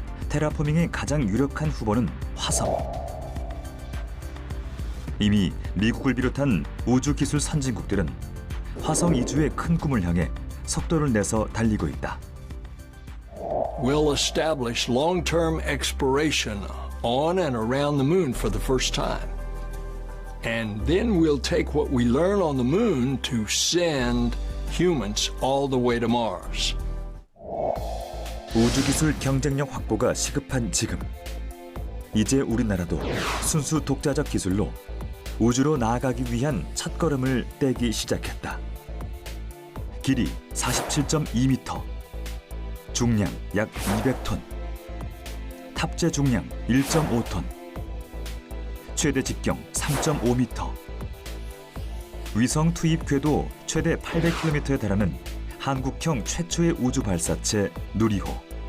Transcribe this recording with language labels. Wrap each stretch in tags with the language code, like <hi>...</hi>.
<ko>테라포밍의 가장 유력한 후보는 화성. 이미 미국을 비롯한 우주기술 선진국들은 화성 이주의 큰 꿈을 향해 속도를 내서 달리고 있다.</ko> <en>We'll establish long-term exploration on and around the moon for the first time. And then we'll take what we learn on the moon to send humans all the way to Mars.</en> <ko>우주기술 경쟁력 확보가 시급한 지금, 이제 우리나라도 순수 독자적 기술로 우주로 나아가기 위한 첫걸음을 떼기 시작했다. 길이 47.2m, 중량 약 200톤, 탑재 중량 1.5톤, 최대 직경 3.5m, 위성 투입 궤도 최대 800km에 달하는 한국형 최초의 우주 발사체 누리호.</ko>